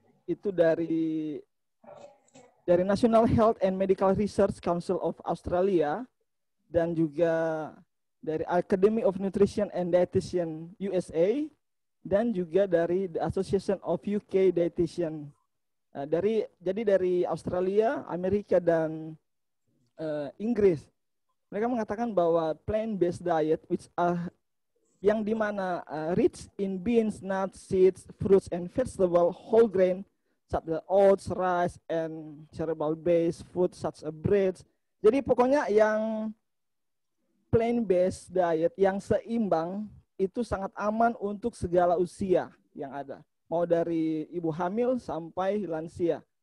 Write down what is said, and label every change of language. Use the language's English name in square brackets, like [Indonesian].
[Indonesian] Itu dari National Health and Medical Research Council of Australia dan juga dari Academy of Nutrition and Dietitian USA, dan juga dari The Association of UK Dietitian. Jadi dari Australia, Amerika, dan Inggris. Mereka mengatakan bahwa [English] plant-based diet, which [Indonesian] yang dimana [English] rich in beans, nuts, seeds, fruits, and vegetable, whole grain, such as oats, rice, and cereal-based food such as breads. [Indonesian] Jadi pokoknya yang plant-based diet yang seimbang itu sangat aman untuk segala usia yang ada, mau dari ibu hamil sampai lansia.